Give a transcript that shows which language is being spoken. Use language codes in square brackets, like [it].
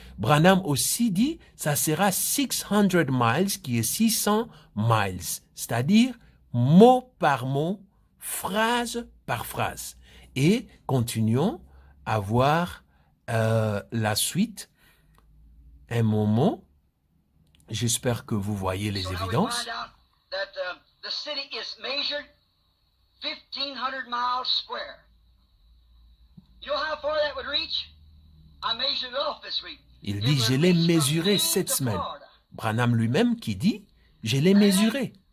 [fr] Branham aussi dit, ça sera 600 miles, qui est 600 miles. C'est-à-dire, mot par mot, phrase par phrase. Et continuons à voir la suite. Un moment. J'espère que vous voyez les évidences. [en] The city is measured 1,500 miles square. You know how far that would reach? I measured it off this week. [fr] Il dit, je l'ai mesuré cette semaine. Branham lui-même qui dit, je l'ai mesuré.